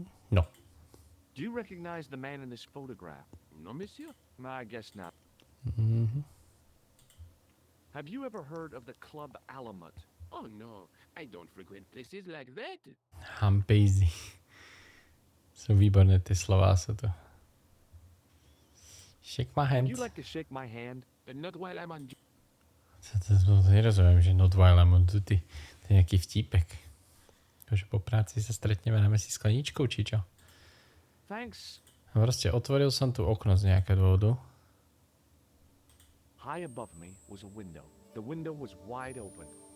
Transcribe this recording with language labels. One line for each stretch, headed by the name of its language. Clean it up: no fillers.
English: No. Do you recognize the man in this photograph? No, monsieur. I guess not. Mhm. Have you ever heard of the Club Alamut? Oh, no. I don't frequent places like that.
Slovak: Hampejzy. Sú výborné tie slová, sú to.
English: Shake my hand. Would you like to shake my hand? Not while I'm on...
Slovak: To nerozumiem, že
English: not while I'm on duty.
Slovak: To je nejaký vtípek. Akože po práci sa stretneme, dáme si skleničku, či čo?
English: Thanks.
Slovak: Proste otvoril som tu okno z nejakého dôvodu.
English: High above me was a window. The window was wide open.